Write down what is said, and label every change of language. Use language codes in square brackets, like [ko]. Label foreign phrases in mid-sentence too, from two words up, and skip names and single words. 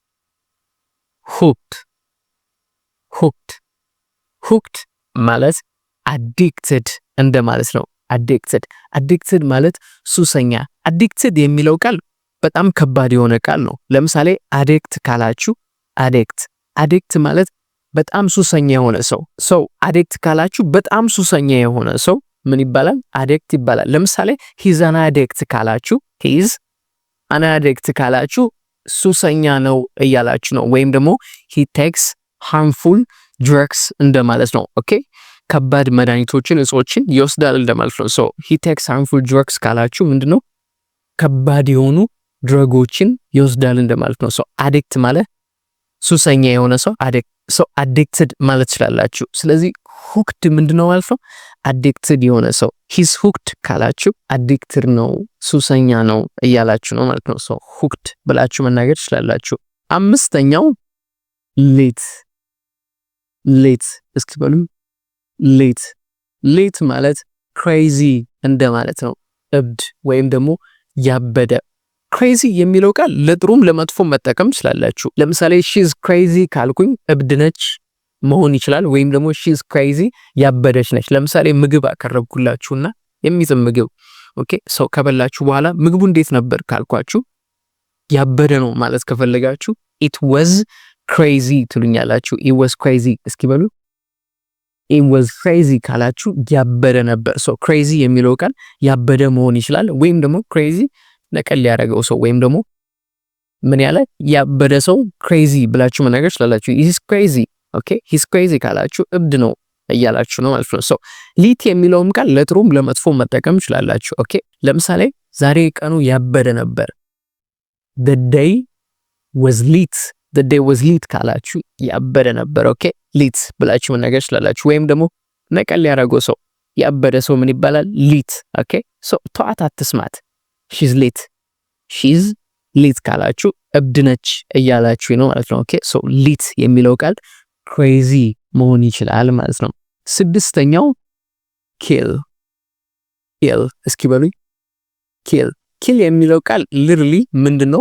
[am] ሁክድ ማለት አዲክትድ እንደማለት ነው። አዲክትድ ማለት ሱሰኛ። አዲክትድ የሚለው ቃል በጣም ከባድ የሆነ ቃል ነው። ለምሳሌ አዲክት ካላችሁ አዲክት ማለት በጣም ሱሰኛ የሆነ ሰው አዲክት ካላችሁ በጣም ሱሰኛ የሆነ ሰው ምን ይባላል? አዲክት ይባላል። ለምሳሌ [en] he's an addict [am] ካላችሁ ሱሰኛ ነው እያላችሁ ነው። ወይም ደግሞ [en] he takes harmful drugs [am] እንደማለት ነው። ኦኬ ከባድ መድኃኒቶችን እጾችን ይወስዳል እንደማለት ነው። [en] so he takes harmful drugs [am] ካላችሁ ምንድነው? ከባድ የሆኑ ድረጎችን ይወስዳል እንደማለት ነው። [en] so addict [am] ማለት ሱሰኛ የሆነ ሰው addicted ማለት ትችላላችሁ። ስለዚህ hooked ምንድነው ማለት ነው? addicted የሆነ ሰው [en] he's hooked [am] ካላችሁ addicted ነው ሱሰኛ ነው እያላችሁ ነው ማለት ነው። [en] so hooked [am] ብላችሁ መናገር ትችላላችሁ። አምስተኛው ሌት እስኪ በሉ ሌት ማለት crazy እንደማለት ነው። እብድ ወይም ደግሞ ያበደ። crazy የሚለው ቃል ለጥሩም ለመጥፎም መጠቀም ትችላላችሁ። ለምሳሌ [en] she's crazy [am] ካልኩኝ እብድ ነች መሆን ይችላል። ወይም ደግሞ [en] she's crazy [am] ያበደች ነች። ለምሳሌ ምግብ አቀረብኩላችሁና የሚጥም ምግብ ኦኬ ሰው ከበላችሁ በኋላ ምግቡ እንዴት ነበር ካልኳችሁ ያበደ ነው ማለት ከፈለጋችሁ [en] it was crazy [am] ትሉኛላችሁ። [en] it was crazy [am] እስኪ በሉ [en] it was crazy [am] ካላችሁ ያበደ ነበር። [en] so crazy [am] የሚለው ቃል ያበደ መሆን ይችላል። ወይም ደግሞ crazy ነቀል ያደረገው ሰው ወይም ደግሞ ምን ያለ ያበደ ሰው crazy ብላችሁ መናገር ትችላላችሁ። [en] he's crazy okay he's crazy [am] ካላችሁ እብድ ነው እያላችሁ ነው ማለት ነው። [en] so lit [am] የሚለውም ቃል ለጥሩም ለመጥፎም መጠቀም ትችላላችሁ። ኦኬ ለምሳሌ ዛሬ ቀኑ ያበደ ነበር [en] the day was lit [am] ካላችሁ ያበደ ነበር። [en] okay lit [am] ብላችሁ መናገር ትችላላችሁ። ወይም ደግሞ ነቀል ያደረገው ሰው ያበደ ሰው ምን ይባላል? [en] lit okay so [am] ተዋት አትስማት [en] she's lit [am] ካላችሁ እብድ ነች እያላችሁ ነው ማለት ነው። [en] okay so lit [am] የሚለው ቃል crazy መሆን ይችላል ማለት ነው። ስድስተኛው kill እስኪ በሉኝ kill የሚለው ቃል literally ምንድነው?